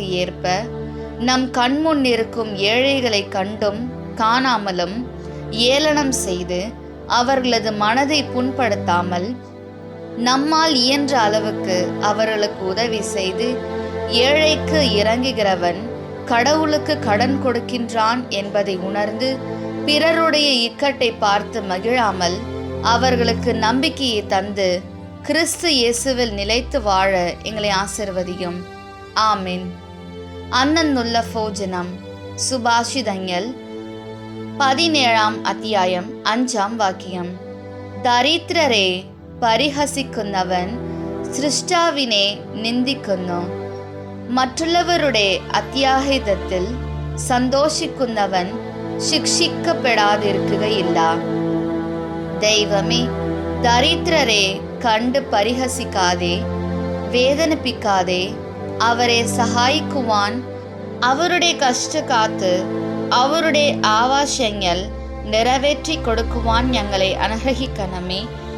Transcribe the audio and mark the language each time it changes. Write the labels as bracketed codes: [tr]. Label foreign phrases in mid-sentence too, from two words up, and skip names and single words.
[ta] ஏற்ப நம் கண்முன் இருக்கும் ஏழைகளை கண்டும் காணாமலும் ஏளனம் செய்து அவர்களது மனதை புண்படுத்தாமல் நம்மால் இயன்ற அளவுக்கு அவர்களுக்கு உதவி செய்து ஏழைக்கு இறங்குகிறவன் கடவுளுக்கு கடன் கொடுக்கின்றான் என்பதை உணர்ந்து பிறருடைய இக்கட்டை பார்த்து மகிழாமல் அவர்களுக்கு நம்பிக்கையை தந்து கிறிஸ்து இயேசுவில் நிலைத்து வாழ எங்களை ஆசிர்வதியும். [ml] ആമേൻ. അന്നന്നുള്ള ഭോജനം. സുഭാഷിതങ്ങൾ 17 അദ്ധ്യായം 5 വാക്യം. ദരിദ്രരെ പരിഹസിക്കുന്നവൻ സൃഷ്ടാവിനെ നിന്ദിക്കുന്നു. മറ്റുള്ളവരുടെ അത്യാഹിതത്തിൽ സന്തോഷിക്കുന്നവൻ ശിക്ഷിക്കപ്പെടാതിരിക്കുകയില്ല. ദൈവമേ, ദരിദ്രരെ കണ്ട് പരിഹസിക്കാതെ വേദനിപ്പിക്കാതെ അവരെ സഹായിക്കുവാൻ അവരുടെ കഷ്ടകാലത്ത് അവരുടെ ആവശ്യങ്ങൾ നിറവേറ്റി കൊടുക്കുവാൻ ഞങ്ങളെ അനുഗ്രഹിക്കണമേ.